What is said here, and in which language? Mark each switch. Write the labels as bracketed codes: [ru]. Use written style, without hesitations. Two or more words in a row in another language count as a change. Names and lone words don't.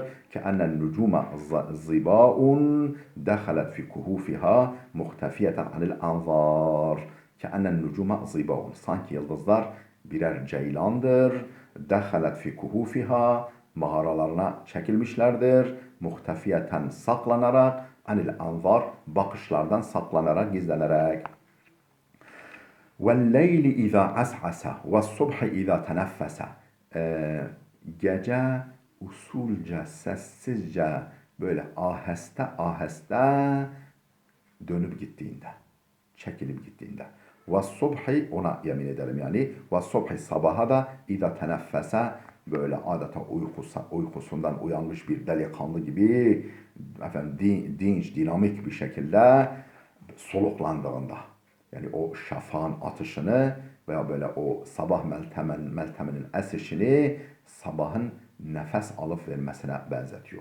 [ar] كأن النجوم ظباء دخلت في كهوفها مختفية عن الأنظار. كأن النجوم ظباء. [tr] Sanki yıldızlar birer ceylandır. [ar] دخلت في كهوفها. [tr] Mağaralarına çekilmişlerdir. Muhtefiyeten, saklanarak, [ar] عن الأنظار, [tr] bakışlardan saklanarak, gizlenerek. [ar] وَالْلَيْلِ اِذَا عَسْعَسَ وَالصُّبْحِ اِذَا تَنَفَّسَ. [tr] Gece usulca, sessizce, böyle aheste aheste dönüp gittiğinde, çekilip gittiğinde. وَالصُّبْحِ, ona yemin ederim yani. وَالصُّبْحِ, sabaha da [ar] اِذَا تَنَفَّسَ, [tr] böyle adeta uykusundan uyanmış bir delikanlı gibi, dinç, dinamik bir şekilde soluklandığında. Yani o şafağın atışını veya böyle o sabah melteminin esişini sabahın nefes alıp vermesine benzetiyor.